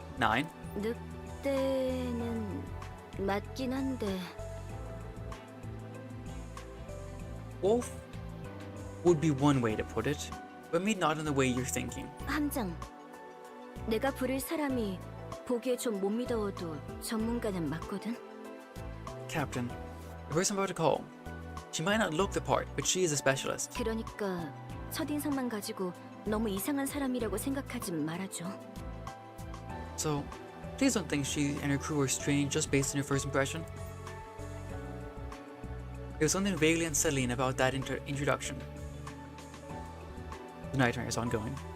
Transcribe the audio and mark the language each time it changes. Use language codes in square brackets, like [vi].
[ko] 9? 늑대는 맞긴 한데 [en] Wolf would be one way to put it, but maybe not in the way you're thinking. [ko] 함장, 내가 부릴 사람이 보기에 좀 못 믿어도 전문가는 맞거든. [en] Captain, the person I'm about to call. She might not look the part, but she is a specialist. [ko] 그러니까 첫인상만 가지고 너무 이상한 사람이라고 생각하지 말아줘. [en] So, please don't think she and her crew are strange just based on your first impression. There was something vaguely unsettling about that introduction. The nightmare is ongoing.